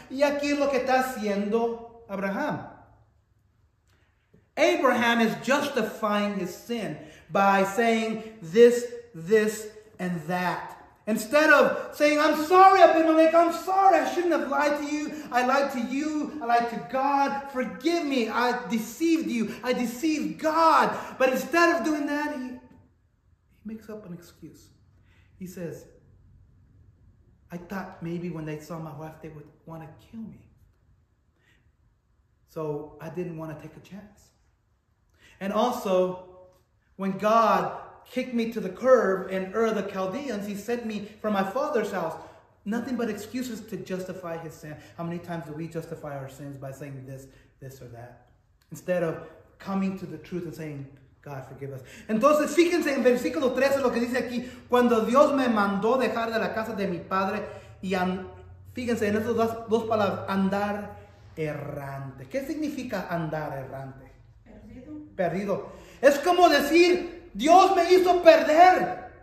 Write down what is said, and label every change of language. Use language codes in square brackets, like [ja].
[es] Y aquí es lo que está haciendo Abraham. [en] Abraham is justifying his sin by saying this, and that. Instead of saying, I'm sorry, Abimelech, I'm sorry, I shouldn't have lied to you. I lied to you, I lied to God. Forgive me, I deceived you, I deceived God. But instead of doing that, he makes up an excuse. He says, I thought maybe when they saw my wife, they would want to kill me. So I didn't want to take a chance. And also, when God kicked me to the curb in Ur of the Chaldeans, he sent me from my father's house. Nothing but excuses to justify his sin. How many times do we justify our sins by saying this or that? Instead of coming to the truth and saying, God, forgive us. [es] Entonces, fíjense en versículo 13 lo que dice aquí. Cuando Dios me mandó dejar de la casa de mi padre y fíjense en esas dos palabras, andar errante. ¿Qué significa andar errante? Perdido. Es como decir, Dios me hizo perder.